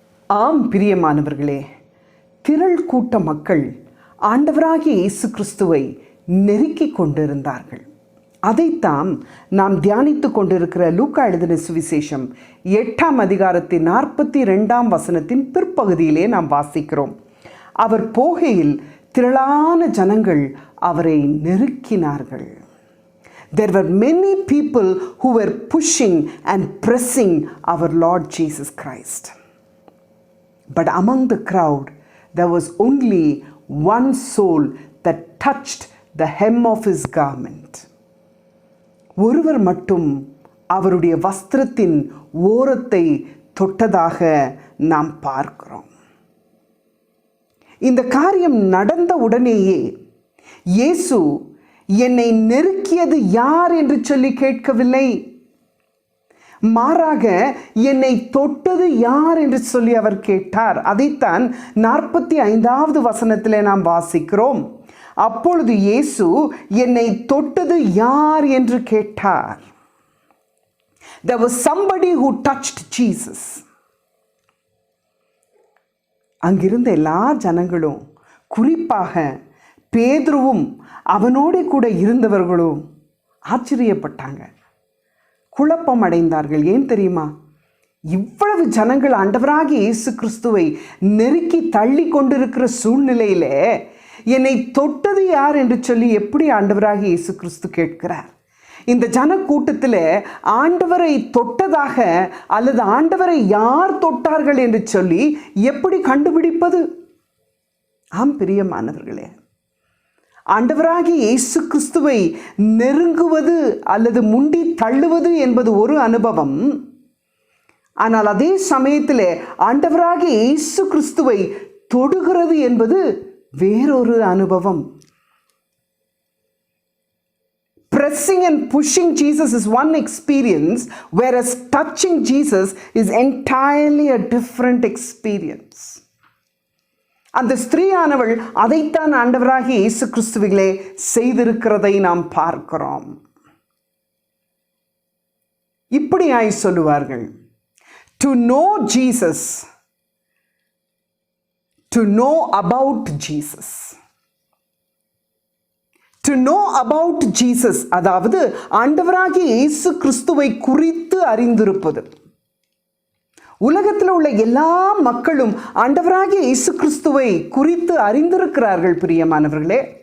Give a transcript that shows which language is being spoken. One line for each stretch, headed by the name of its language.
Tamil: ஆம் பிரியமானவர்களே, திரள் கூட்ட மக்கள் ஆண்டவராகிய இயேசு கிறிஸ்துவை நெருக்கிக் கொண்டிருந்தார்கள். அதைத்தான் நாம் தியானித்து கொண்டிருக்கிற லூக்கா எழுதின சுவிசேஷம் 8ஆம் அதிகாரத்தின் 42ஆம் வசனத்தின் பிற்பகுதியிலே நாம் வாசிக்கிறோம். அவர் போகையில் திரளான ஜனங்கள் அவரை நெருக்கினார்கள்.
English: There were many people who were pushing and pressing our Lord Jesus Christ. But among the crowd, there was only one soul that touched the hem of his garment.
Tamil: ஒருவர் மட்டும் அவருடைய வஸ்திரத்தின் ஓரத்தை தொட்டதாக நாம் பார்க்கிறோம். இந்த காரியம் நடந்த உடனேயே இயேசு என்னை நெருக்கியது யார் என்று சொல்லி கேட்கவில்லை. மாறாக என்னை தொட்டது யார் என்று சொல்லி அவர் கேட்டார். அதைத்தான் 45வது வசனத்திலே நாம் வாசிக்கிறோம். அப்பொழுது இயேசு என்னை தொட்டது யார் என்று கேட்டார்.
English: There was somebody who touched Jesus.
Tamil: அங்கிருந்த எல்லா ஜனங்களும், குறிப்பாக பேதுருவும் அவனோடு கூட இருந்தவர்களும் ஆச்சரியப்பட்டாங்க, குழப்பம் அடைந்தார்கள். ஏன் தெரியுமா? இவ்வளவு ஜனங்கள் ஆண்டவராகிய இயேசு கிறிஸ்துவை நெருக்கி தள்ளி கொண்டிருக்கிற சூழ்நிலையிலே என்னை தொட்டது யார் என்று சொல்லி எப்படி ஆண்டவராகிய இயேசு கிறிஸ்து கேட்கிறார்? இந்த ஜன கூட்டத்தில் ஆண்டவரை தொட்டதாக அல்லது ஆண்டவரை யார் தொட்டார்கள் என்று சொல்லி எப்படி கண்டுபிடிப்பது? ஆம் பிரியமானவர்களே, ஆண்டவராகிய இயேசு கிறிஸ்துவை நெருங்குவது அல்லது முண்டி தள்ளுவது என்பது ஒரு அனுபவம். ஆனால் அதே சமயத்தில் ஆண்டவராகிய இயேசு கிறிஸ்துவை தொடுகிறது என்பது வேறொரு அனுபவம்.
English: Pressing and pushing Jesus is one experience, whereas touching Jesus is entirely a different experience.
Tamil: அந்த ஸ்திரீயானவள் அதைத்தான் ஆண்டவராகிய இயேசு கிறிஸ்துவிலே செய்திருக்கிறதை நாம் பார்க்கிறோம். இப்படியாய் சொல்லுவார்கள்,
English: to know Jesus, to know about Jesus. To know about Jesus,
Tamil: அதாவது ஆண்டவராகிய இயேசு கிறிஸ்துவை குறித்து அறிந்திருப்பது. உலகத்தில் உள்ள எல்லா மக்களும் ஆண்டவராகிய இயேசு கிறிஸ்துவை குறித்து அறிந்திருக்கிறார்கள் பிரியமானவர்களே.